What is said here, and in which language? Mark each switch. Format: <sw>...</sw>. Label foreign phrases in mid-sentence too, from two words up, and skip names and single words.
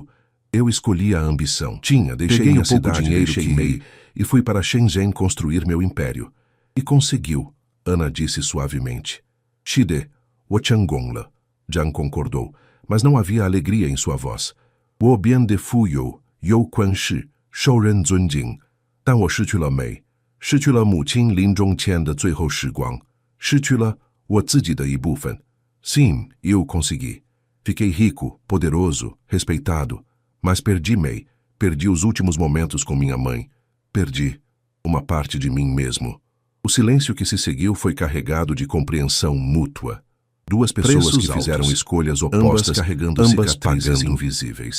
<pt>Eu escolhi a ambição. Deixei um pouco de dinheiro que Mei e fui para Shenzhen construir meu império. E conseguiu, Ana disse suavemente.</pt> <zh>是的，我成功了.</zh> <pt>Jiang concordou, mas não havia alegria em sua voz.</pt> <zh>我变得富有，有权势，受人尊敬. 但我失去了美，失去了母亲临终前的最后时光，失去了我自己的一部分。</zh> <pt>Sim, eu consegui. Fiquei rico, poderoso, respeitado, mas perdi Mei, perdi os últimos momentos com minha mãe, perdi uma parte de mim mesmo. O silêncio que se seguiu foi carregado de compreensão mútua. Duas pessoas que fizeram escolhas opostas, carregando cicatrizes invisíveis.</pt>